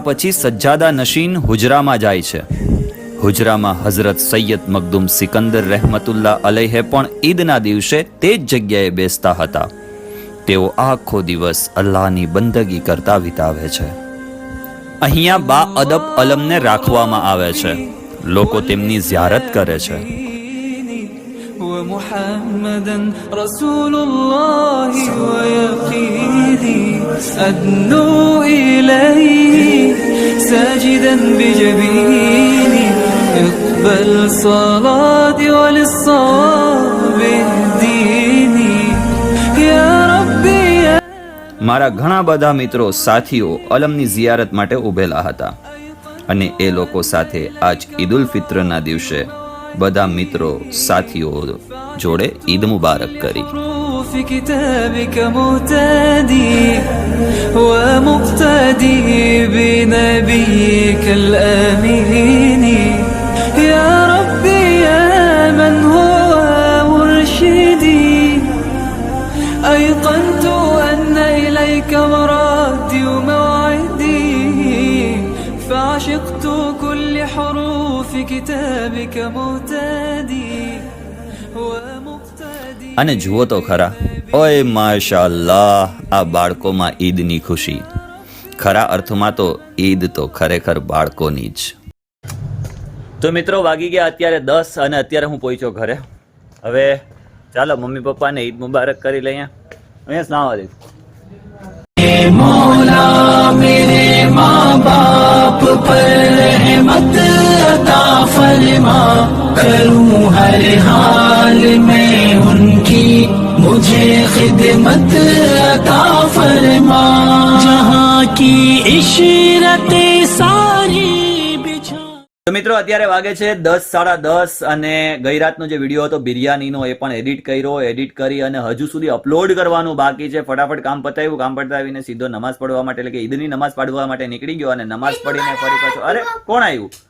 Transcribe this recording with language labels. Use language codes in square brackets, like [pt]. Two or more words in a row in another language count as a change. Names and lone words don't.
[gu] પછી સજ્જાદા નશીન હુજરામાં જાય છે હુજરામાં હઝરત સૈયદ મખદૂમ સિકંદર [ar] رحمة الله عليه [gu] પણ ઈદના દિવસે તે જ જગ્યાએ બેસતા હતા તેઓ આખો દિવસ અલ્લાહની બંદગી કરતા વિતાવે છે અહીંયા [ur] با ادب [gu] અલમને રાખવામાં આવે છે લોકો તેમની ઝિયારત કરે છે [ar] ومحمدا رسول الله ويقيني أدنو إليه ساجدا بجبيني اقبل صلاتي وللصواب اهديني يا ربي [gu] મારા ઘણા બધા મિત્રો સાથીઓ અલમની ઝિયારત માટે ઉભેલા હતા અને એ લોકો સાથે આજ ઈદ ઉલ ફિત્રના દિવસે બધા મિત્રો સાથીઓ જોડે [ar] عيد مبارك [gu] કરી [ar] في كتابك مهتدي ومقتدي بنبيك الأمين يا ربي يا من هو مرشدي أيقنت أن إليك مرادي وموعدي فعشقت كل حروف كتابك مهتدي ومقتدي [gu] અને જુઓ તો ખરા ઓય [ar] ما شاء الله [gu] આ બાળકોમાં ઈદની ખુશી ખરા અર્થમાં તો ઈદ તો ખરેખર બાળકોની જ તો મિત્રો વાગી ગયા અત્યારે 10 અને અત્યારે હું પહોંચ્યો ઘરે હવે ચાલો મમ્મી પપ્પાને [ar] عيد مبارك [gu] કરી લઈએ અહીંયા સ્નાવા દે [ur] مولا میرے ماں باپ پر رحمت عطا فرما کروں ہر حال میں ان کی مجھے خدمت عطا فرما جہاں کی عشرتیں ساری بچھا [gu] તો મિત્રો અત્યારે વાગે છે 10 10:30 અને ગઈ રાતનો જે વિડીયો હતો બિરયાનીનો એ પણ એડિટ કરી અને હજુ સુધી અપલોડ કરવાનું બાકી છે ફટાફટ કામ પતાવીને સીધો નમાઝ પડવા માટે એટલે કે ઈદની નમાઝ પડવા માટે નીકળી ગયો અને નમાઝ પડીને ફરી પાછો અરે કોણ આવ્યું